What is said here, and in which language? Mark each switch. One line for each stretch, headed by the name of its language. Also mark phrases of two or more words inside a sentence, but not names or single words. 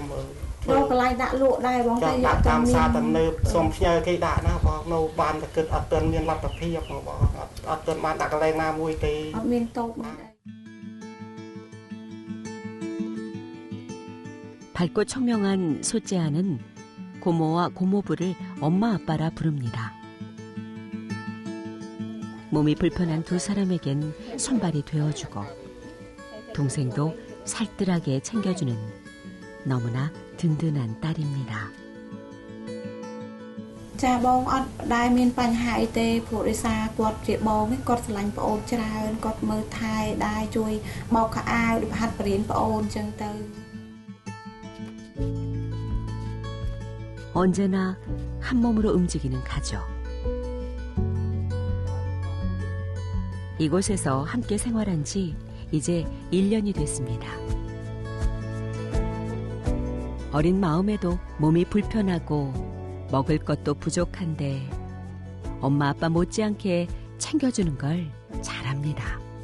Khmer: បងកន្លែងដាក់លក់ដែរបងតែយកតាមផ្សារទំនើបសុំផ្ញើគេដាក់ណាបងនៅបានតែគិតអត់ទាន់មានលទ្ធភាពបងអត់ទាន់បានដាក់កន្លែងណាមួយទេអត់មានតូបដែរ
Korean: 밝고 청명한 소재아는 고모와 고모부를 엄마 아빠라 부릅니다. 몸이 불편한 두 사람에겐 손발이 되어주고 동생도 살뜰하게 챙겨주는 너무나 든든한 딸입니다.
Khmer: ចាបងអត់ដែរមានបញ្ហាអីទេព្រោះដោយសារគាត់ជាបងគាត់ស្រឡាញ់ប្អូនច្រើនគាត់មើលថែដែរជួយបោកខោអាវដូចហាត់បរៀនប្អូនចឹងទៅ
Korean: 언제나 한 몸으로 움직이는 가족. 이곳에서 함께 생활한 지 이제 1년이 됐습니다. 어린 마음에도 몸이 불편하고 먹을 것도 부족한데 엄마 아빠 못지않게 챙겨주는 걸 잘합니다.